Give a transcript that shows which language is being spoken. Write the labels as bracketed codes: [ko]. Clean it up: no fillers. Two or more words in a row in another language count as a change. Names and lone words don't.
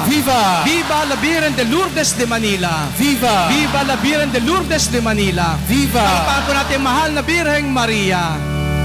[es] Viva! Viva la Virgen de Lourdes de Manila! Viva! Viva la Virgen de Lourdes de Manila! Viva! [tl] Palakpakan po natin mahal na Birheng Maria!